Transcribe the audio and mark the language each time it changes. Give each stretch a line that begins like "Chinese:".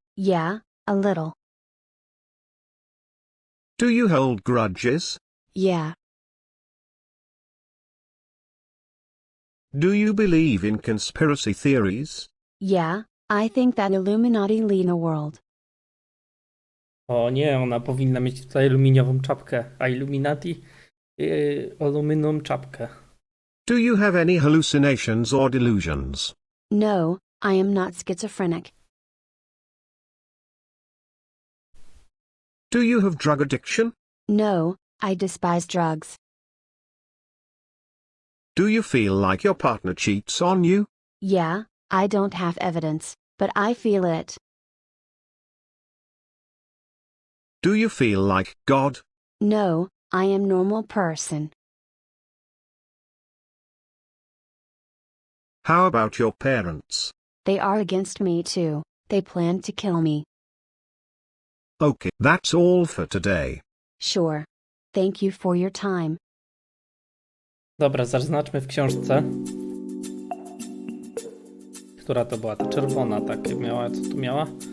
English: Yeah, a little. Do you hold grudges? Yeah. Do you believe in conspiracy theories? Yeah, I think that Illuminati lead the world.
Polish: O nie, ona powinna mieć tutaj aluminiową czapkę, a Illuminati aluminium czapkę.
English: Do you have any hallucinations or delusions? No, I am not schizophrenic. Do you have drug addiction? No, I despise drugs. Do you feel like your partner cheats on you? Yeah, I don't have evidence, but I feel it. Do you feel like God? No, I am normal person. How about your parents? They are against me too. They plan to kill me. Okay, that's all for today. Sure. Thank you for your time.
Polish: Dobra, zaznaczmy w książce. Która to była? Ta czerwona takie miała, co tu miała?